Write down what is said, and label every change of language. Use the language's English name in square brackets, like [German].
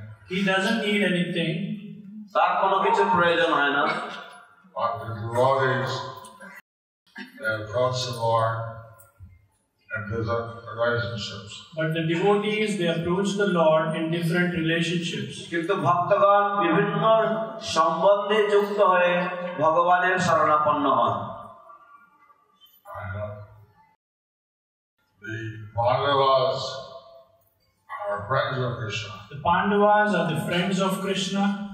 [English] He doesn't need anything. [Bangla] তার কোনো কিছু প্রয়োজন হয় না। [English] But the devotees, they approach the Lord in different relationships. But the devotees, they approach the Lord in different relationships. [Bangla] কিন্তু ভক্তগণ বিভিন্ন সম্বন্ধে যুক্ত হয়ে ভগবানের শরণাপন্ন হন। [English] The Pandavas are friends of Krishna. The Pandavas are the friends of Krishna.